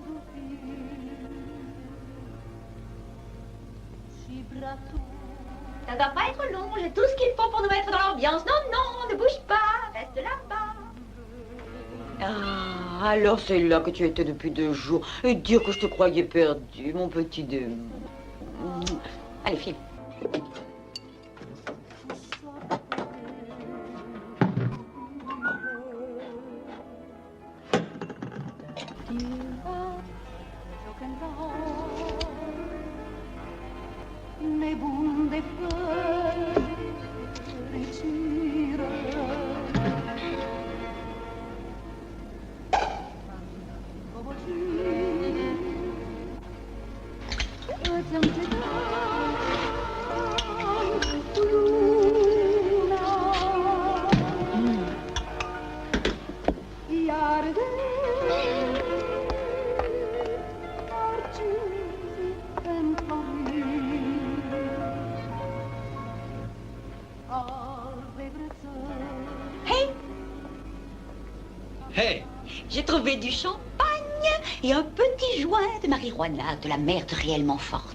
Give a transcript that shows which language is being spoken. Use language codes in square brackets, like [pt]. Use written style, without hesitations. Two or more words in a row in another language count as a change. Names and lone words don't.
[fr] Ça doit pas être long, j'ai tout ce qu'il faut pour nous mettre dans l'ambiance. Non, non, ne bouge pas, reste là-bas. Ah, alors c'est là que tu étais depuis 2 jours. Et dire que je te croyais perdu, mon petit démon. Allez, file. [ro] Nebun de fericire. Îți înceta luna, iar de Hey! Hey! [fr] J'ai trouvé du champagne et un petit joint de marijuana, de la merde réellement forte.